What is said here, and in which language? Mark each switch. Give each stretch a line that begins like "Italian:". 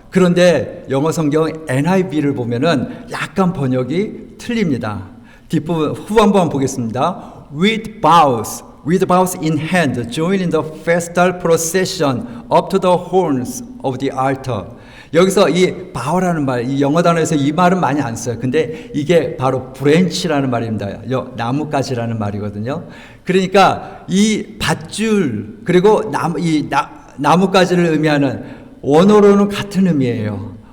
Korean: 그런데 영어 성경 NIV를 보면은 약간 번역이 틀립니다. 뒷부분 후반부만 보겠습니다.
English: With bows in hand, join in the festal procession up to the horns of the altar.
Korean: 여기서 이 bow라는 말, 이 영어 단어에서 이 말은 많이 안 써요. 근데 이게 바로 branch라는 말입니다. 나뭇가지라는 말이거든요. 그러니까 이 밧줄 그리고 나뭇가지를 의미하는 원어로는 같은 의미예요.